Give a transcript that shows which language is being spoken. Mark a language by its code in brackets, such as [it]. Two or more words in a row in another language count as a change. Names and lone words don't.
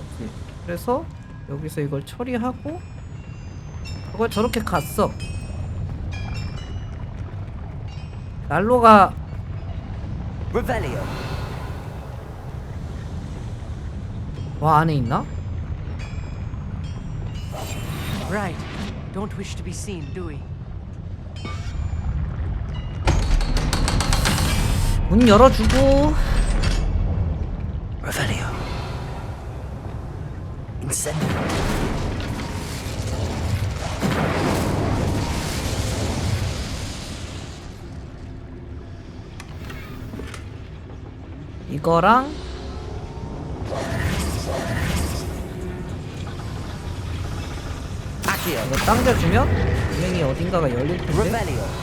[ko] 그래서 여기서 이걸 처리하고 저걸 저렇게 갔어. 난로가 Revelio. 와 안에 있나? Right. [en] Don't wish to be seen, do we? [ko] 문 열어주고. Revelio. Incendio. 이거랑 이거 당겨주면 분명히 어딘가가 열릴 텐데.